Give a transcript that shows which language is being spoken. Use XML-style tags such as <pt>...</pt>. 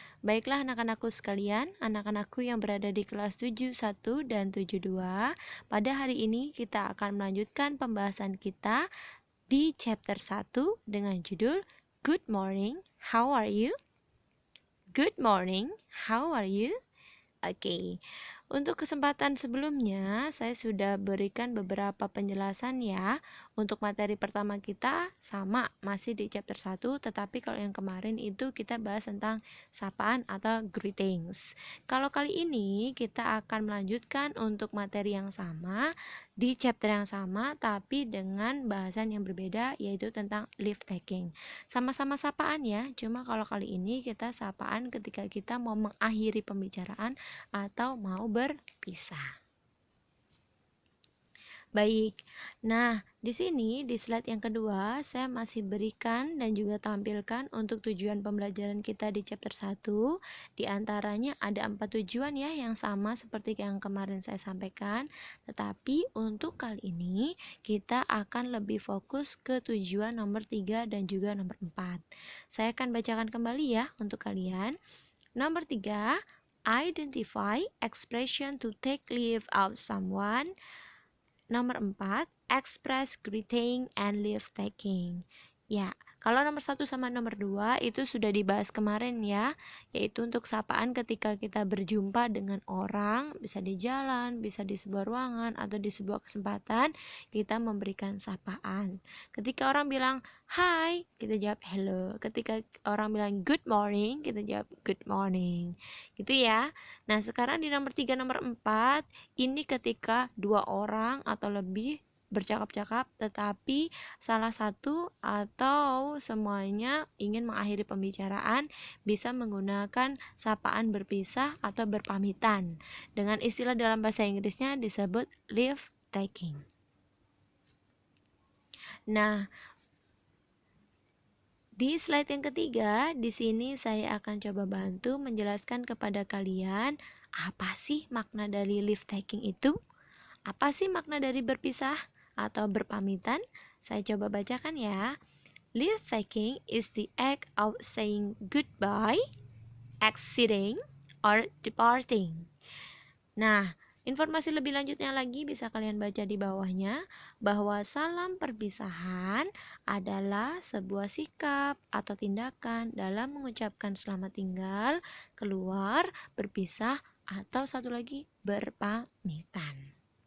<id>Baiklah anak-anakku sekalian, anak-anakku yang berada di kelas 71 dan 72. Pada hari ini kita akan melanjutkan pembahasan kita di chapter 1 dengan judul</id> <en>Good morning, how are you? Good morning, how are you?</en> <id>Oke, untuk kesempatan sebelumnya saya sudah berikan beberapa penjelasan ya. Untuk materi pertama kita sama masih di chapter 1, tetapi kalau yang kemarin itu kita bahas tentang sapaan atau greetings. Kalau kali ini kita akan melanjutkan untuk materi yang sama di chapter yang sama tapi dengan bahasan yang berbeda, yaitu tentang leave taking. Sama-sama sapaan ya, cuma kalau kali ini kita sapaan ketika kita mau mengakhiri pembicaraan atau mau berpisah. Baik, nah di sini di slide yang kedua saya masih berikan dan juga tampilkan untuk tujuan pembelajaran kita di chapter 1. Di antaranya ada 4 tujuan ya yang sama seperti yang kemarin saya sampaikan. Tetapi untuk kali ini kita akan lebih fokus ke tujuan nomor 3 dan juga nomor 4. Saya akan bacakan kembali ya untuk kalian. Nomor 3,</id> <en>identify expression to take leave of someone.</en> <id>Nomor 4,</id> <en>express greeting and leave taking.</en> <id>Ya, kalau nomor 1 sama nomor 2 itu sudah dibahas kemarin ya, yaitu untuk sapaan ketika kita berjumpa dengan orang, bisa di jalan, bisa di sebuah ruangan, atau di sebuah kesempatan, kita memberikan sapaan. Ketika orang bilang, hai, kita jawab hello. Ketika orang bilang good morning, kita jawab good morning. Gitu ya. Nah, sekarang di nomor 3, nomor 4, ini ketika dua orang atau lebih bercakap-cakap tetapi salah satu atau semuanya ingin mengakhiri pembicaraan, bisa menggunakan sapaan berpisah atau berpamitan. Dengan istilah dalam bahasa Inggrisnya disebut leave taking. Nah, di slide yang ketiga, di sini saya akan coba bantu menjelaskan kepada kalian apa sih makna dari leave taking itu? Apa sih makna dari berpisah atau berpamitan? Saya coba bacakan ya.</id> <en>Leave taking is the act of saying goodbye, exiting, or departing.</en> <id>Nah, informasi lebih lanjutnya lagi bisa kalian baca di bawahnya, bahwa salam perpisahan adalah sebuah sikap atau tindakan dalam mengucapkan selamat tinggal, keluar, berpisah, atau satu lagi berpamitan.</id>